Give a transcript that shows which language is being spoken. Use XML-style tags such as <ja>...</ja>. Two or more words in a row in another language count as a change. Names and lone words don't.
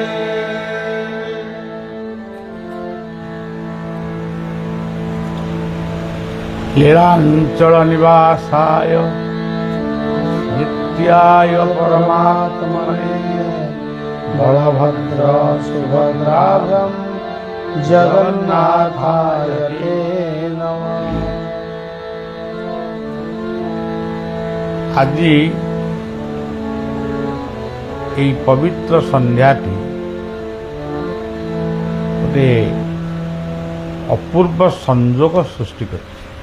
<sa>लीलांचल निवासाय नित्याय परमात्मने बलभद्र सुभद्राभ्यां जगन्नाथाय ते नमः।</sa> <or>ଆଜି ଏଇ ପବିତ୍ର ସନ୍ଧ୍ୟାଟି ଗୋଟେ ଅପୂର୍ବ ସଂଯୋଗ ସୃଷ୍ଟି କରେ</or>